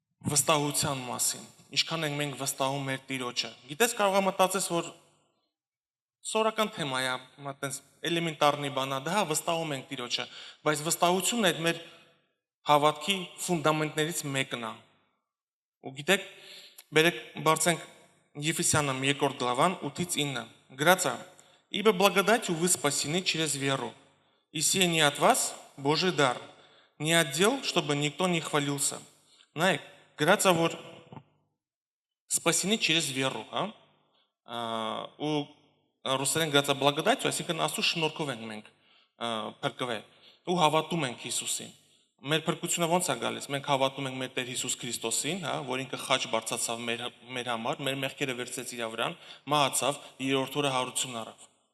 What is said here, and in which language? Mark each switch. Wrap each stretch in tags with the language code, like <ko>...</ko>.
<hy>վստահության մասին, ինչքան ենք մենք վստահում մեր Տիրոջը։ Գիտես կարող է մտածես, որ սորական թեմա է, այտենց էլեմենտարնի բան է, դա վստահում ենք Տիրոջը, բայց վստահությունն այդ մեր հավատքի ֆունդամենտներից մեկն է։ Ու գիտեք, բերեք բարձենք</hy> <ru>Ефесянам 2 главан 8-9. Грация, ибо благодатью вы спасены через веру. И сие не от вас, Божий дар, не от дел, чтобы никто не хвалился.</ru> <hy>Նայեք, գրածա որ</hy> <ru>спасены через веру,</ru> <hy>ու ռուսերեն գրածա благодатью, այսինքն Աստծո շնորհքով ենք մենք փրկվել ու հավատում ենք Հիսուսին։ Մեր փրկությունը ո՞նց է գալիս։ Մենք հավատում ենք մեր Տեր Հիսուս Քրիստոսին, որ ինքը խաչ բարձրացավ մեր համար, մեր մեղքերը վերցրեց իր վրան, մահացավ, երրորդ օրը հարություն առավ,</hy>